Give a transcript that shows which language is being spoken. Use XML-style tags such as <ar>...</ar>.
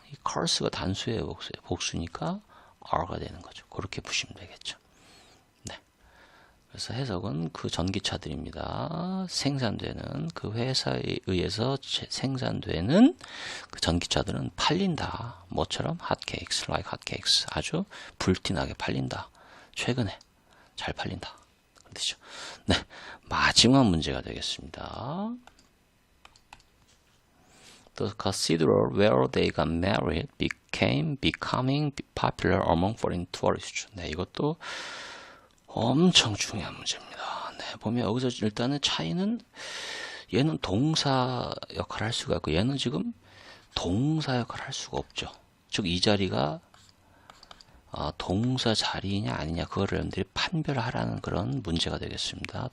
<ko>이 cars가 단수예요, 복수예요? 복수니까 are가 되는 거죠. 그렇게 보시면 되겠죠. 네. 그래서 해석은 그 전기차들입니다. 생산되는 그 회사에 의해서 생산되는 그 전기차들은 팔린다.</ko> <en>뭐처럼 hotcakes, like hotcakes.</en> <ko>아주 불티나게 팔린다. 최근에 잘 팔린다. 그런 뜻이죠. 네, 마지막 문제가 되겠습니다.</ko> <en>The cathedral where they got married becoming popular among foreign tourists.</en> <ko>네, 이것도 엄청 중요한 문제입니다. 네, 보면 여기서 일단은 차이는 얘는 동사 역할을 할 수가 있고 얘는 지금 동사 역할을 할 수가 없죠. 즉 이 자리가 동사 자리냐 아니냐 그거를 여러분들이 판별하라는 그런 문제가 되겠습니다.</ko>